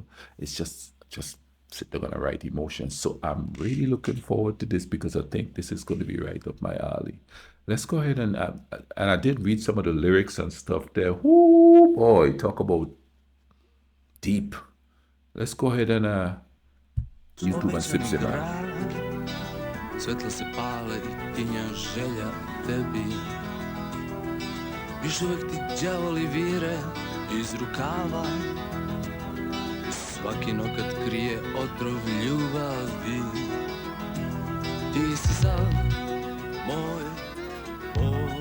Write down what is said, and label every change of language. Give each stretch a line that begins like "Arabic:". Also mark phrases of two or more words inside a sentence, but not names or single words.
English: It's just they're gonna write emotions. So I'm really looking forward to this because I think this is going to be right up my alley. Let's go ahead and I did read some of the lyrics and stuff there. Whoo boy, talk about deep. Let's go ahead and YouTube and subscribe.
Serbian: Svetla se pale i tinja želja tebi. Još uvek ti đavoli vire iz rukava. Svaki nokat krije otrov ljubavi. Ti si sav moj bol.